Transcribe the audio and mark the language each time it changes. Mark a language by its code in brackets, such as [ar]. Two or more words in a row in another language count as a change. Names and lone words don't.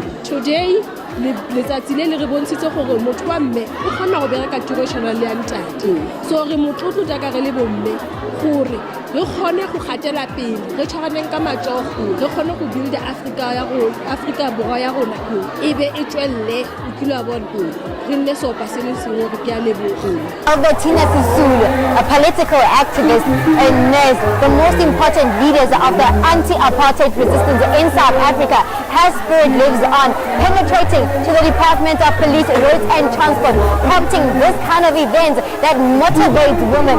[tn] Today letsatsi le re bontshitse gore motho wa mme o kgona go bereka tiro tshwana le ya ntate, so re motlotlo jaaka re le bomme gore re kgone go gatela pele re tshwaraneng ka matsogo re kgone go build Africa borwa ya rona e be e tswelle o kile wa bona re nne seopa se le sengwe re ke a leboga. [en] Albertina Sisulu, a political activist, a nurse, the most important leaders of the anti-apartheid resistance in South Africa. Her spirit lives on, penetrating to the Department of Police, Roads and Transport, prompting this kind of events that motivates women.